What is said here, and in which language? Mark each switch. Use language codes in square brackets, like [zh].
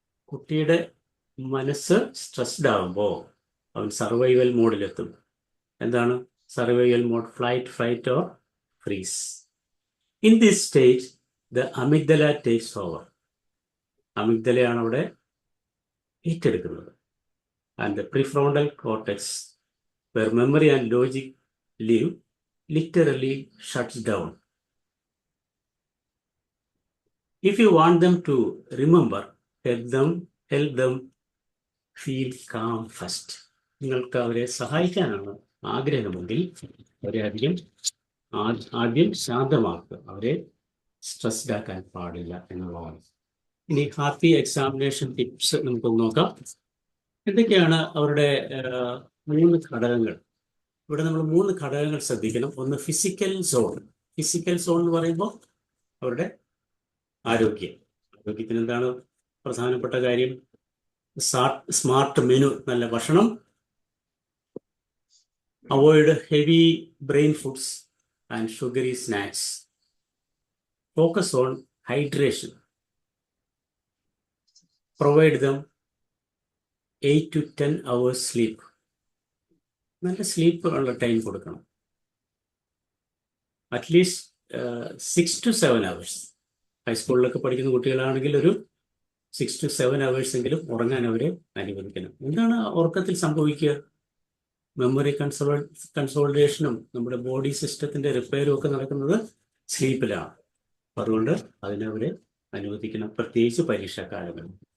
[ml] കുട്ടിയുടെ മനസ്സ് സ്ട്രെസ്ഡ് ആകുമ്പോൾ അവൻ സർവൈവൽ മോഡിലെത്തും. എന്താണ് survival mode? [en] Flight, fight or freeze. In this stage the amygdala takes over. [ml] അമിഗ്ദലയാണ് അവിടെ ഏറ്റെടുക്കുന്നത്. [en] And the prefrontal cortex, where memory and logic live, literally shuts down. If you want them to remember, help them feel calm first. [ml] നിങ്ങൾക്ക് അവരെ സഹായിക്കാനാണ് ആഗ്രഹമെങ്കിൽ അവരെ ആദ്യം ശാന്തമാക്കുക. അവരെ stressed ആക്കാൻ പാടില്ല എന്നുള്ളതാണ്. ഇനി [en] happy examination tips [ml] നമുക്ക് നോക്കാം. എന്തൊക്കെയാണ് അവരുടെ 3 ഘടകങ്ങൾ? ഇവിടെ നമ്മൾ 3 ഘടകങ്ങൾ ശ്രദ്ധിക്കണം. ഒന്ന് ഫിസിക്കൽ സോൺ. ഫിസിക്കൽ സോൺ എന്ന് പറയുമ്പോൾ അവരുടെ ആരോഗ്യത്തിന് എന്താണ് പ്രധാനപ്പെട്ട കാര്യം? [en] smart menu, [ml] നല്ല ഭക്ഷണം, [en] Avoid heavy brain foods and sugary snacks, focus on hydration, provide them 8 to 10 hours sleep. [ml] നല്ല സ്ലീപ്പ് ഉള്ള ടൈം കൊടുക്കണം. [en] At least 6 to 7 hours. [ml] ഹൈസ്കൂളിലൊക്കെ പഠിക്കുന്ന കുട്ടികളാണെങ്കിൽ ഒരു [en] 6 to 7 hours [ml] എങ്കിലും ഉറങ്ങാൻ അവരെ അനുവദിക്കണം. എന്താണ് ഉറക്കത്തിൽ സംഭവിക്കുക? മെമ്മറി കൺസോൾട്ടേഷനും നമ്മുടെ ബോഡി സിസ്റ്റത്തിൻ്റെ റിപ്പയറും ഒക്കെ നടക്കുന്നത് സ്ലീപ്പിലാണ്. അതുകൊണ്ട് അതിനവരെ അനുവദിക്കണം, പ്രത്യേകിച്ച് പരീക്ഷാക്കാലങ്ങളിൽ.